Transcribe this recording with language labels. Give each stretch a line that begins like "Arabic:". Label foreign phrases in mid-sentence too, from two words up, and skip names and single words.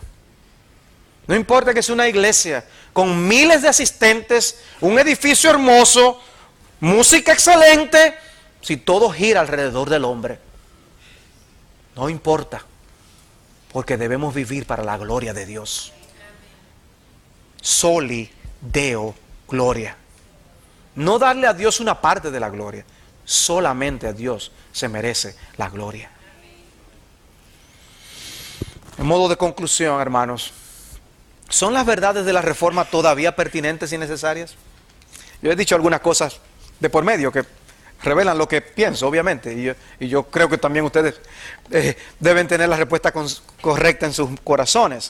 Spanish: No importa que sea una iglesia con miles de asistentes, un edificio hermoso, música excelente, si todo gira alrededor del hombre. No importa, porque debemos vivir para la gloria de Dios.
Latin: Soli Deo gloria.
Spanish: No darle a Dios una parte de la gloria, solamente a Dios se merece la gloria. En modo de conclusión, hermanos, ¿son las verdades de la reforma todavía pertinentes y necesarias? Yo he dicho algunas cosas de por medio que revelan lo que pienso, obviamente, y yo creo que también ustedes deben tener la respuesta correcta en sus corazones.